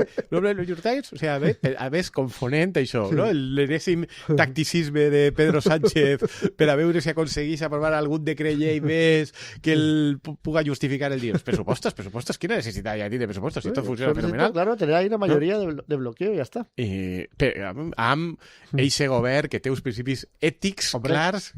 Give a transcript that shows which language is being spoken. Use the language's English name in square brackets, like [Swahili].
[Catalan] El New York Times, o sigui, a més confonent això, no? L'enèsim tacticisme de Pedro Sánchez per a veure si aconseguís aprovar algun decret llei més que el puga justificar el dir. Els pressupostos, quina necessitat hi ha de pressupostos? Si tot funciona fenomenal. [Spanish] Claro, tener ahí una mayoría de bloqueo y ya está. [Catalan] Amb eixe govern que té uns principis ètics clars...